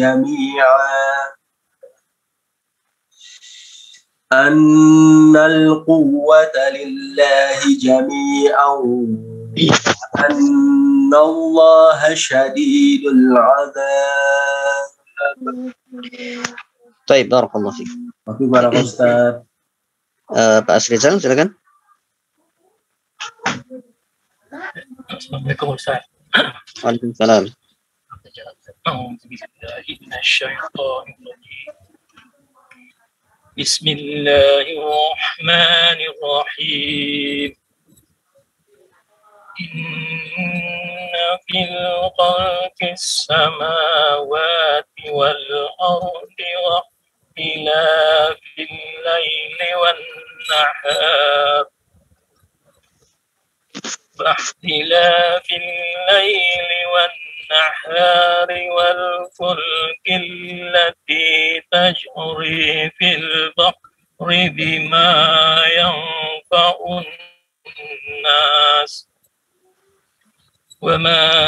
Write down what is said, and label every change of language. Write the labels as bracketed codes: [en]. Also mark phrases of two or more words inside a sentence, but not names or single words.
[ar] جميعا أن الله شديد العذاب. Baik, بارك الله فيك. وفي بارك Ustaz. [id] Pak Asrizal, silakan. [ar] Assalamualaikum Ustaz. Waalaikumsalam. Bismillahirrahmanirrahim. إن في خلق السماوات والأرض واختلاف الليل والنهار واختلاف الليل والنهار والفلك التي تجري في البحر بما ينفع الناس وما